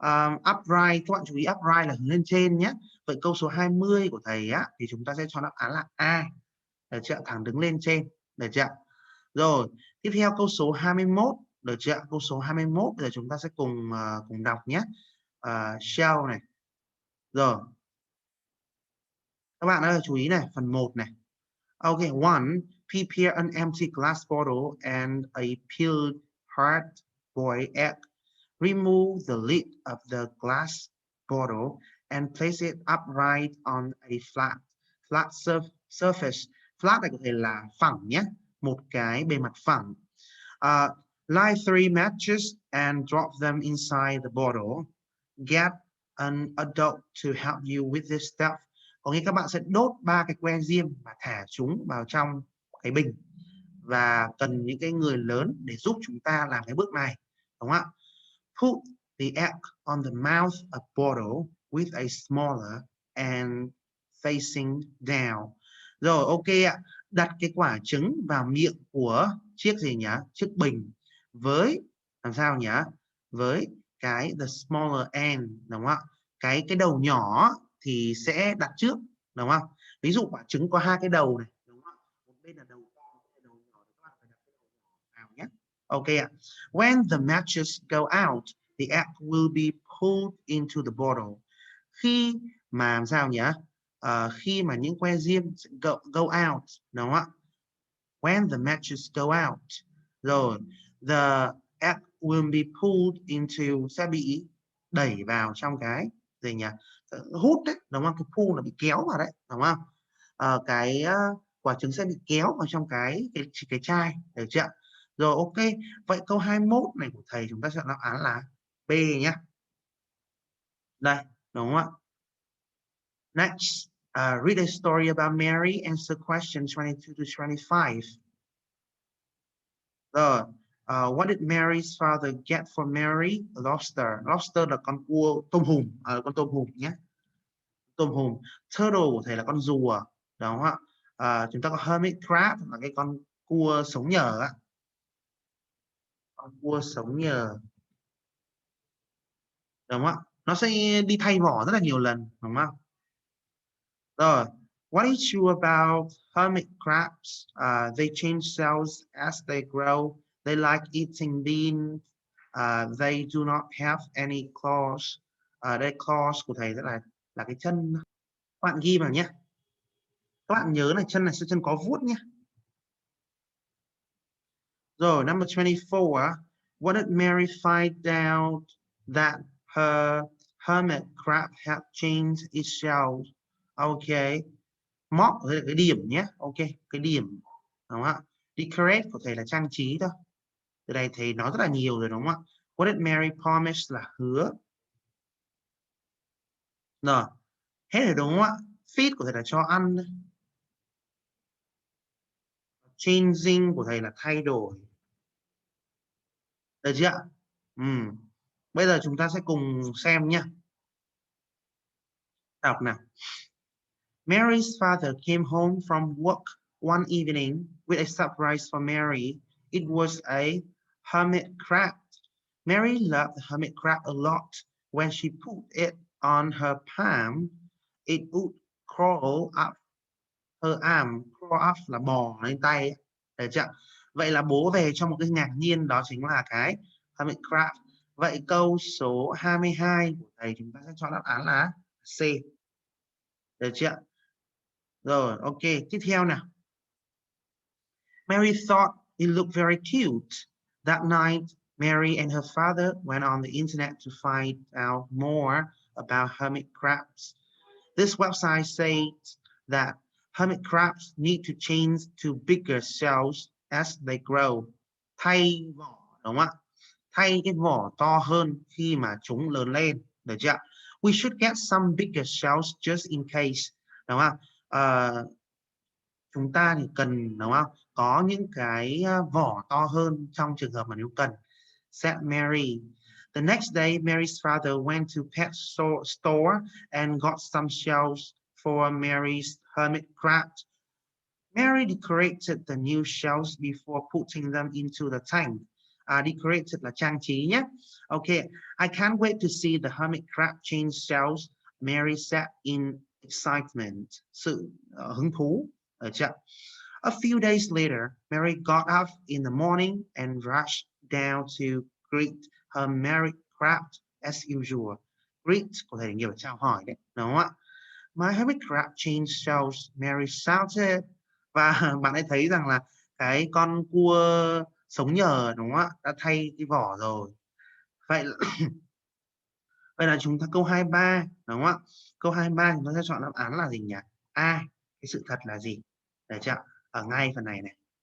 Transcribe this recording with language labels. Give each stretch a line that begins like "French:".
Vietnamese: Upright, các bạn chú ý upright là hướng lên trên nhé. Vậy câu số 20 của thầy á thì chúng ta sẽ chọn đáp án là A. Được chưa? Thẳng đứng lên trên. Được chưa? Rồi, tiếp theo câu số 21. Được chưa? Câu số 21 bây giờ chúng ta sẽ cùng đọc nhé. Shell này. Rồi. Các bạn ơi chú ý này, phần 1 này.
English: Ok, one, prepare an empty glass bottle and a peeled hard-boiled egg. Remove the lid of the glass bottle and place it upright on a flat surface.
Vietnamese: Flat này có thể là phẳng nhé, một cái bề mặt phẳng.
English: Light 3 matches and drop them inside the bottle. Get an adult to help you with this step.
Vietnamese: Có nghĩa các bạn sẽ đốt 3 cái que diêm và thả chúng vào trong cái bình, và cần những cái người lớn để giúp chúng ta làm cái bước này, đúng không ạ?
English: Put the egg on the mouth of bottle with a smaller and facing down.
Vietnamese: Rồi, ok ạ. Đặt cái quả trứng vào miệng của chiếc gì nhỉ? Chiếc bình với làm sao nhỉ? Với cái
English: the smaller end,
Vietnamese: đúng không ạ? Cái đầu nhỏ thì sẽ đặt trước, đúng không? Ví dụ quả trứng có hai cái đầu này, đúng không? Một bên là đầu to, một bên là đầu nhỏ, thì các bạn phải đặt cái đầu nhỏ vào nhé. Ok ạ.
English: When the matches go out, the egg will be pulled into the bottle.
Vietnamese: Khi mà làm sao nhỉ? Khi mà những que diêm
English: go out,
Vietnamese: đúng không ạ?
English: When the matches go out,
Vietnamese: rồi
English: the egg will be pulled into,
Vietnamese: sẽ bị đẩy vào trong cái gì nhỉ? Hút đấy, đúng không? Cái pull là bị kéo vào đấy, đúng không? Quả trứng sẽ bị kéo vào trong cái chai, được chưa? Rồi ok, vậy câu 21 này của thầy chúng ta sẽ đáp án là B nhé. Đây, đúng không ạ?
English: Next, read a story about Mary, answer question 22 to 25. Rồi, what did Mary's father get for Mary?
Vietnamese: Lobster. Lobster là con cua, tôm hùm, con tôm hùm nhé. Tôm hùm. Turtle của thầy là con rùa, đúng không ạ? Chúng ta có hermit crab là cái con cua sống nhờ á. Con cua sống nhờ, đúng không ạ? Nó sẽ đi thay vỏ rất là nhiều lần, đúng không?
English: Rồi, what is true about hermit crabs? They change cells as they grow. They like eating beans. They do not have any claws.
Vietnamese: Đây claws của thầy rất là cái chân. Các bạn ghi vào nhé. Các bạn nhớ là chân này sẽ chân có vuốt nhé.
English: Rồi, number 24. What did Mary find out that her hermit crab had changed its shell?
Vietnamese: Ok. Móc ở đây là cái điểm nhé. Ok, cái điểm. Đúng không ạ? Decorate có thể là trang trí thôi. Từ đây thầy nói rất là nhiều rồi đúng không ạ?
English: What did Mary promise
Vietnamese: là hứa. Rồi, hết rồi đúng không ạ? Feed của thầy là cho ăn. Changing của thầy là thay đổi. Được chưa ạ? Bây giờ chúng ta sẽ cùng xem nhé. Đọc nào.
English: Mary's father came home from work one evening with a surprise for Mary. It was a hermit crab. Mary loved the hermit crab a lot. When she put it on her palm, it would crawl up her arm.
Vietnamese: Crawl up là bò lên tay. Được chưa? Vậy là bố về cho một cái ngạc nhiên, đó chính là cái hermit crab. Vậy câu số 22 của thầy chúng ta sẽ chọn đáp án là C. Được chưa? Rồi, ok, tiếp theo nào.
English: Mary thought it looked very cute. That night, Mary and her father went on the internet to find out more about hermit crabs. This website says that hermit crabs need to change to bigger shells as they grow.
Vietnamese: Thay vỏ, đúng không ạ? Thay cái vỏ to hơn khi mà chúng lớn lên. Được chưa?
English: We should get some bigger shells just in case.
Vietnamese: Đúng không ạ? Chúng ta thì cần, đúng không, có những cái vỏ to hơn trong trường hợp mà nếu cần.
English: Said Mary. The next day, Mary's father went to pet store and got some shells for Mary's hermit crab. Mary decorated the new shells before putting them into the tank.
Vietnamese: Decorated là trang trí nhé.
English: Okay, I can't wait to see the hermit crab change shells, Mary said in excitement.
Vietnamese: Sự hứng thú. Được chưa?
English: A few days later, Mary got up in the morning and rushed down to greet her married crab as usual.
Vietnamese: Greet có thể nhiều chào hỏi đấy, đúng không ạ? My hermit crab changed shells, Mary shouted. Và bạn ấy thấy rằng là cái con cua sống nhờ, đúng không ạ, đã thay cái vỏ rồi. Vậy là, vậy là chúng ta câu 23, đúng không ạ? Câu 23 chúng ta sẽ chọn đáp án là gì nhỉ? A, cái sự thật là gì? Để chưa? Ở ngay phần này này.